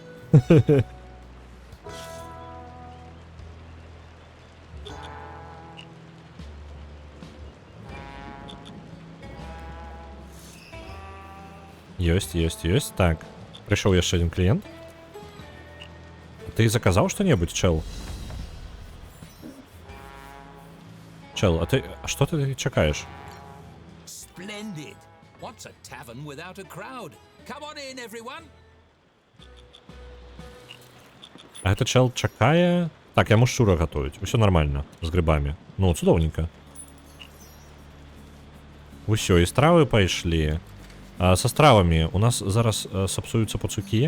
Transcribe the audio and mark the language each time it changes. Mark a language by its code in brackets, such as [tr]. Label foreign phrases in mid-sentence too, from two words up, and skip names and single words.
[be] Ёсць. Так, прыйшоў яшчэ адзін кліент. Ты заказаў што-небудзь, чэл? Чэл, а што ты чакаеш? [en] Splendid. What's a tavern without a crowd? Come on in, everyone. [be] А гэта чэл чакае... Так, яму шчура гатуюць. Усё нормально, з грыбамі. Ну, цудоўненька. Усё, і стравы пайшлі. Са стравамі у нас зараз сапсуюцца пацукі.